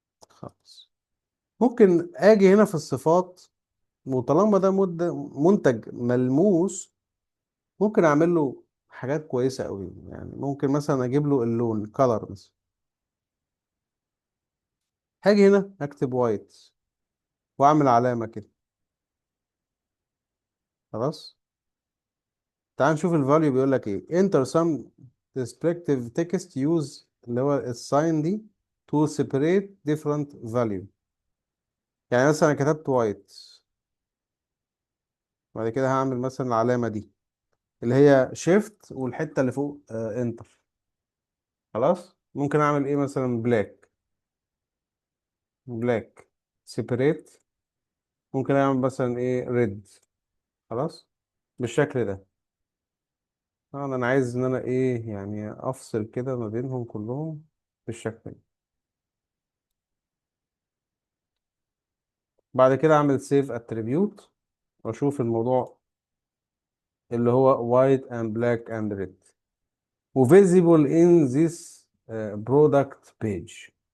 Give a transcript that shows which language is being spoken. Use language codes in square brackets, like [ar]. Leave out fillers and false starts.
[ar] خلاص. ممكن اجي هنا في الصفات، وطالما ده منتج ملموس، ممكن اعمل له حاجات كويسة قوي يعني. ممكن مثلا اجيب له اللون كولر مثلا. هاجي هنا اكتب وايت واعمل علامة كده. خلاص. تعال نشوف الفاليو بيقول لك ايه. [en] enter some descriptive text use [ar] اللي هو الساين دي [en] to separate different value. [ar] يعني مثلا أنا كتبت white، بعد كده هعمل مثلا العلامة دي اللي هي shift والحتة اللي فوق enter. خلاص ممكن أعمل إيه مثلا black، black separate. ممكن أعمل مثلا إيه red. خلاص بالشكل ده. طبعا أنا عايز إن أنا إيه يعني أفصل كده ما بينهم كلهم بالشكل ده. بعد كده أعمل [en] save attribute [ar] وأشوف الموضوع اللي هو [en] white and black and red و visible in this product page.